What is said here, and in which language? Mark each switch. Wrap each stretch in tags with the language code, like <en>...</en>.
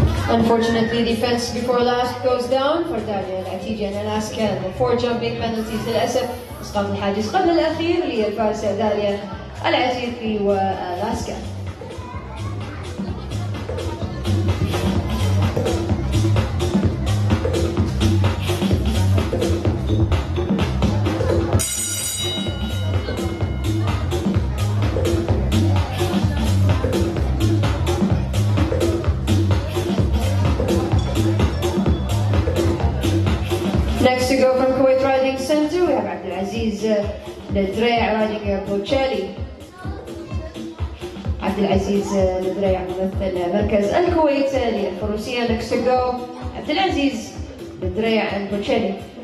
<en>Unfortunately, defense before last goes down for داليا العتيجي and Alaska. The 4 jumping penalties</en> <ar>للأسف. إسقاط الحاجز قبل الأخير للفارسة داليا العتيجي وألاسكا.</ar> <en>Next to go from Kuwait riding center, we have Abdulaziz الدريع riding بوتشالي.</en> <ar>عبدالعزيز الدريع ممثل مركز الكويت للفروسية.</ar> <en>Next to go عبدالعزيز الدريع and بوتشالي.</en>